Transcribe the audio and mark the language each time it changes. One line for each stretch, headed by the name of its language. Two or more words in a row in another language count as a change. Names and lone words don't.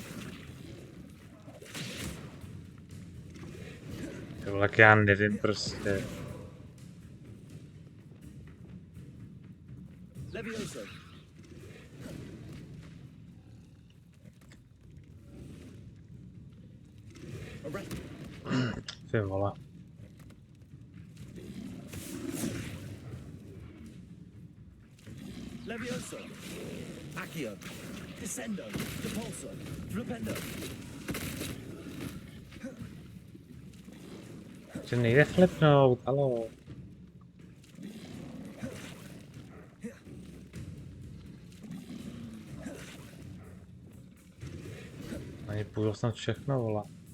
Czech: Tohle já nevím prostě. Levioso. Ty vole. Levioso. Accio. Descendo. Depulso. Flipendo. Že nejde flipnout, alo. Ani půjdu snad všechno, vole.